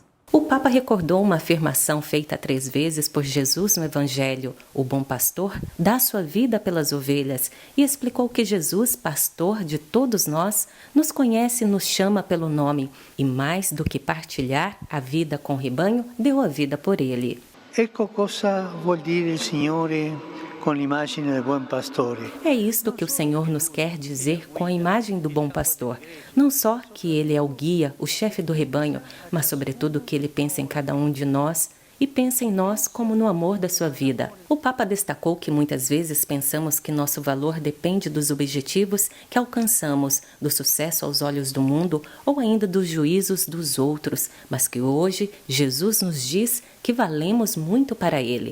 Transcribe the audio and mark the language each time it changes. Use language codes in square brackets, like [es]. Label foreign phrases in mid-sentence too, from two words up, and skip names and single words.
[pt] O Papa recordou uma afirmação feita 3 vezes por Jesus no Evangelho: o bom pastor dá sua vida pelas ovelhas, e explicou que Jesus, pastor de todos nós, nos conhece e nos chama pelo nome, e mais do que partilhar a vida com o rebanho, deu a vida por ele. [it] Ecco cosa vuol dire il Signore [pt] com a imagem do bom pastor. É isto que o Senhor nos quer dizer com a imagem do bom pastor. Não só que ele é o guia, o chefe do rebanho, mas sobretudo que ele pensa em cada um de nós e pensa em nós como no amor da sua vida. O Papa destacou que muitas vezes pensamos que nosso valor depende dos objetivos que alcançamos, do sucesso aos olhos do mundo ou ainda dos juízos dos outros, mas que hoje Jesus nos diz que valemos muito para Ele.